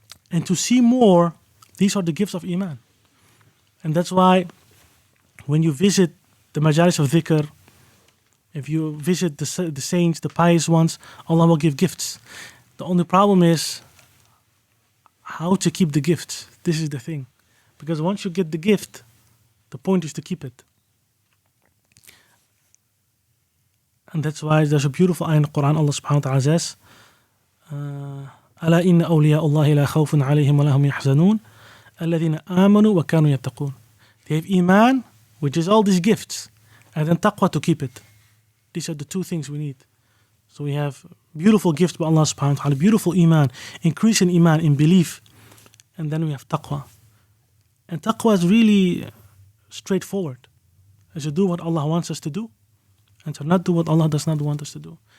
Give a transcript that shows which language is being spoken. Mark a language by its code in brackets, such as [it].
[en] And to see more, these are the gifts of Iman. And that's why when you visit the majalis of dhikr, if you visit the saints, the pious ones, Allah will give gifts. The only problem is how to keep the gifts. This is the thing. Because once you get the gift, the point is to keep it. And that's why there's a beautiful ayah in the Quran. Allah subhanahu wa ta'ala says, [ar] ألا إن أولياء الله لا خوف عليهم ولا هم يحزنون الذين آمنوا وكانوا يتقون. [en] They have Iman, which is all these gifts, and then taqwa to keep it. These are the two things we need. So we have beautiful gifts by Allah subhanahu wa ta'ala, beautiful Iman, increase in Iman, in belief, and then we have taqwa. And taqwa is really straightforward. Is to do what Allah wants us to do, and to not do what Allah does not want us to do.